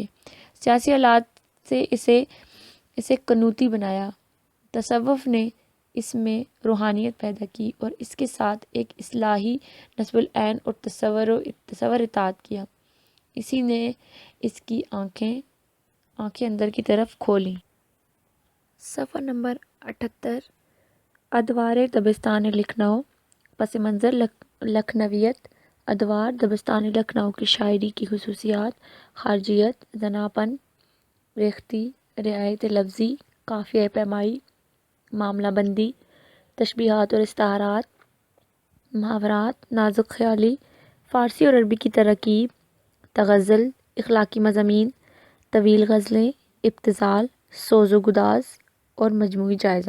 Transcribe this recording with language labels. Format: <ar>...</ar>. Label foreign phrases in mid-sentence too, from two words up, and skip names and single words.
<ur>سیاسی حالات سے اسے قنوتی بنایا، تصوف نے اس میں روحانیت پیدا کی اور اس کے ساتھ ایک اصلاحی نصب العین اور تصور اطاعت کیا، اسی نے اس کی آنکھیں اندر کی طرف کھولیں۔ صفحہ نمبر 78 ادوار دبستان لکھنؤ۔ پس منظر لکھنویت۔ ادوار دبستان لکھنؤ کی شاعری کی خصوصیات: خارجیت، زناپن، ریختی، رعایت لفظی، قافیہ پیمائی، معاملہ بندی، تشبیہات اور استعارات، محاورات، نازک خیالی، فارسی اور عربی کی ترکیب، تغزل، اخلاقی مضامین، طویل غزلیں، ابتذال، سوز و گداز اور مجموعی جائزہ۔</ur>